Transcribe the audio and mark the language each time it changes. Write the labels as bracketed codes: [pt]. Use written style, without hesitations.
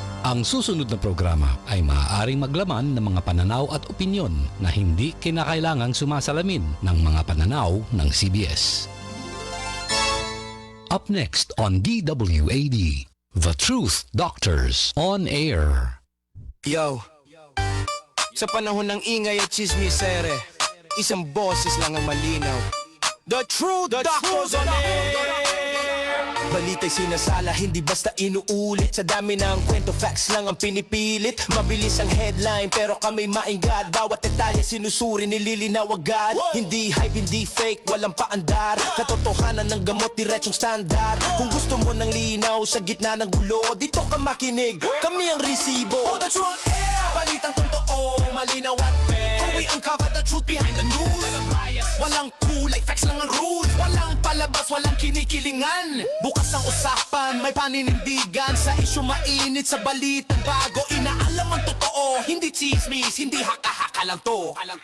[tl] Ang susunod na programa ay maaaring maglaman ng mga pananaw at opinyon na hindi kinakailangang sumasalamin ng mga pananaw ng CBS. [en] Up next on DWAD, The Truth Doctors on Air. [tl] Yo, sa panahon ng ingay at chismisere, isang boses lang ang malinaw. The Truth Doctors on Air. Balita'y sinasala, hindi basta inuulit. Sa dami ng kwento, facts lang ang pinipilit. Mabilis ang headline, pero kami mainggan. Bawat detalye sinusuri, nililinaw agad. Hindi hype, hindi fake, walang paandar. Katotohanan ng gamot, diretsong standard. Kung gusto mo ng linaw sa gitna ng gulo, dito ka makinig, kami ang resibo. [en] Oh, the truth air, [tl] balitang totoo, malinaw at fair. [en] Kung we uncover the truth behind the news. [tl] Walang kulay, facts lang ang rules. Walang palabas, walang kinikilingan. Bukas ang usapan, may paninindigan. Sa isyu mainit, sa balitang bago. Inaalam ang totoo, hindi chismis, hindi haka-haka lang to.